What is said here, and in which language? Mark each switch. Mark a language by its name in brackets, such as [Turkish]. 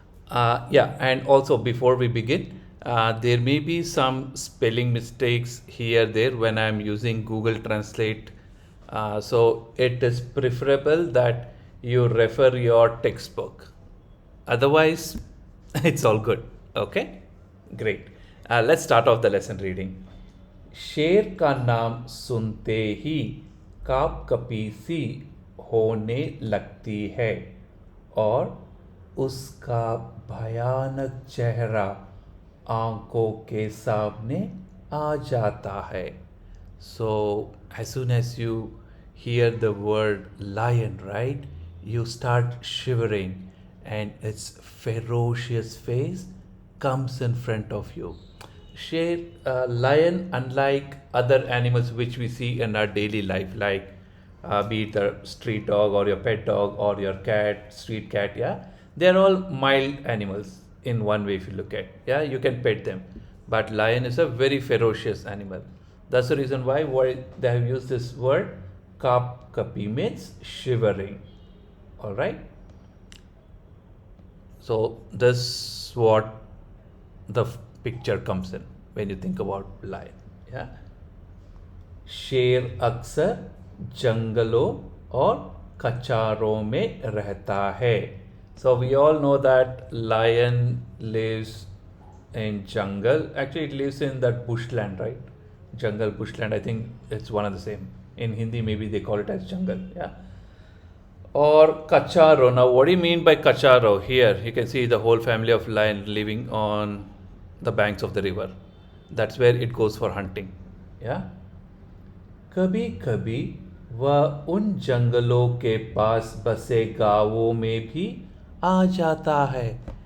[English] Yeah, and also before we begin, there may be some spelling mistakes here there when I'm using Google Translate. So it is preferable that you refer your textbook. Otherwise, it's all good. Okay? Great. Let's start off the lesson reading. [Hindi] शेर का नाम सुनते ही काप कपी सी होने लगती है और उसका भयानक चेहरा आंखों के सामने आ जाता है. [English] So, as soon as you hear the word lion, right, you start shivering and its ferocious face comes in front of you. Sher, lion, unlike other animals which we see in our daily life, like be it the street dog or your pet dog or your cat, street cat, yeah, they're all mild animals in one way if you look at. Yeah, you can pet them. But lion is a very ferocious animal. That's the reason why they have used this word kap kapi means shivering. Alright? So this what the picture comes in when you think about lion. Yeah. [Hindi] शेर अक्सर जंगलों और कचारों में रहता है. [English] So we all know that lion lives in jungle. Actually, it lives in that bushland, right? Jungle, bushland. I think it's one of the same. In Hindi, maybe they call it as jungle. Yeah. Or kacharo. Now, what do you mean by kacharo? Here, you can see the whole family of lion living on the banks of the river. That's where it goes for hunting. Yeah. [Hindi] कभी कभी वह उन जंगलों के पास बसे गांवों में भी आ जाता है.